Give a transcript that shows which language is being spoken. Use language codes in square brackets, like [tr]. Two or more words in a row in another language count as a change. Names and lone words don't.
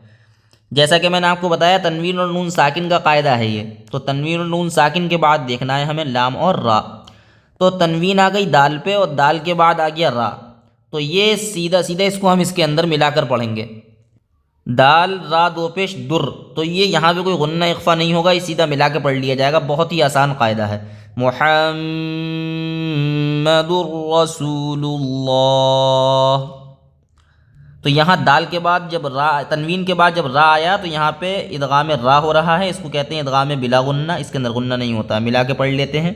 [ur] جیسا کہ میں نے آپ کو بتایا تنوین اور نون ساکن کا قاعدہ ہے یہ، تو تنوین اور نون ساکن کے بعد دیکھنا ہے ہمیں لام اور را۔ تو تنوین آ گئی دال پہ اور دال کے بعد آ گیا را، تو یہ سیدھا اس کو ہم اس کے اندر ملا کر پڑھیں گے۔ دال، را، 2 پیش در، تو یہ یہاں پہ کوئی غنہ اخفا نہیں ہوگا، یہ سیدھا ملا کے پڑھ لیا جائے گا، بہت ہی آسان قاعدہ ہے۔ [ar] محمد رسول اللہ، [ur] تو یہاں دال کے بعد جب را، تنوین کے بعد جب را آیا تو یہاں پہ ادغام را ہو رہا ہے، اس کو کہتے ہیں ادغام بلا غنہ، اس کے اندر غنہ نہیں ہوتا، ملا کے پڑھ لیتے ہیں۔